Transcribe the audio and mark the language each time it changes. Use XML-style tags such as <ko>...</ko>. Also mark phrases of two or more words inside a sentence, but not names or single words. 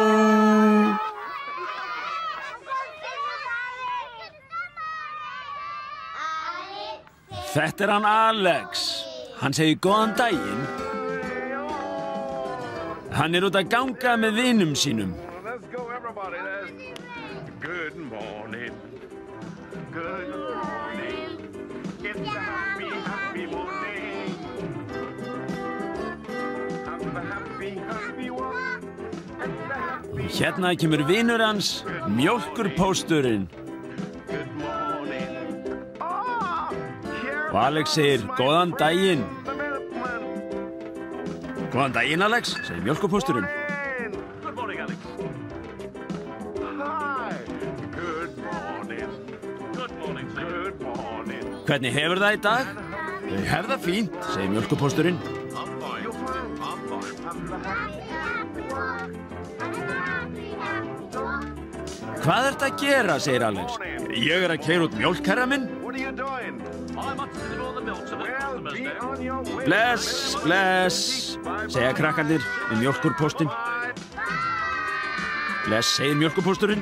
<is>Þetta hann Alex. Hann segir góðan daginn. Hann út að ganga með vinum sínum.</is> <en>Let's go, everybody. Good morning. Good morning. It's a happy, happy morning. Have a happy, happy one. It's a happy</en> <is>Hérna kemur vinur hans, mjólkurpósturinn.</is> <en>Good morning. Oh, here</en> <is>Og Alex segir, góðan daginn.</is> <en>the milkman.</en> <is>Góðan daginn, Alex, segir mjólkurpósturinn.</is> <en>Good morning, Alex. Hi. Good morning. Good morning, sir. Good morning.</en> <is>Hvernig hefur það í dag? Ég hef það fínt, segir mjólkurpósturinn.</is> <en>I'm fine. You're fine. I'm fine.</en> <is>Hvað ertu að gera, segir Alex. Ég að keyra út mjólk, herra minn.</is> <en>What are you doing? I'm up to all the milk to the customers Be now. on your way.</en> <is>Bless, bless, segja krakkandir mjólkurpóstinn. Bless, segir mjólkurpósturinn.</is>